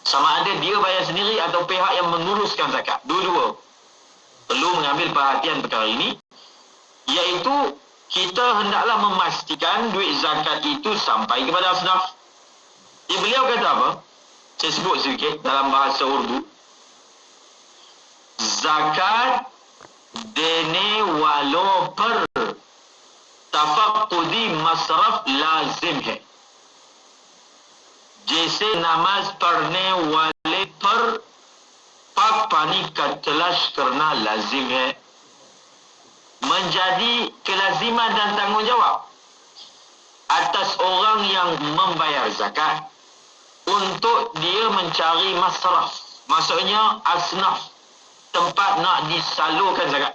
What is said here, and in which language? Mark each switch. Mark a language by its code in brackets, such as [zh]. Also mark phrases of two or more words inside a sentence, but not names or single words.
[ms] Sama ada dia bayar sendiri atau pihak yang menguruskan zakat. Dua-dua perlu mengambil perhatian perkara ini, iaitu kita hendaklah memastikan duit zakat itu sampai kepada asnaf. Beliau kata apa? Saya sebut sedikit dalam bahasa Urdu. [ur] زکات دینے والوں پر تفقدی مصرف لازم ہے، جیسے نماز پڑھنے والے پر پاک پانی کا تلاش کرنا لازم ہے. [ms] Menjadi kelaziman dan tanggungjawab atas orang yang membayar zakat untuk dia mencari masraf, maksudnya asnaf, tempat nak disalurkan zakat.